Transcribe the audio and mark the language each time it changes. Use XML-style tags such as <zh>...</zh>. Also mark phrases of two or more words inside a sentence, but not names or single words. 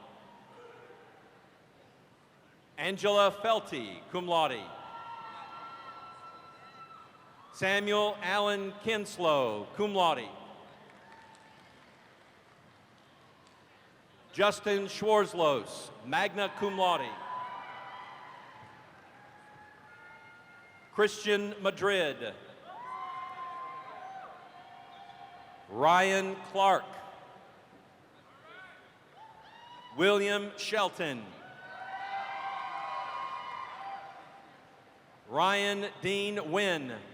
<en>Angela Felty,</en> <la>cum laude.</la> <en>Samuel Allen Kinslow,</en> <la>cum laude.</la> <en>Justin Schwarzlos,</en> <la>magna cum laude.</la> <en>Christian Madrid. Ryan Clark. William Shelton. Ryan Dean Wynn.</en>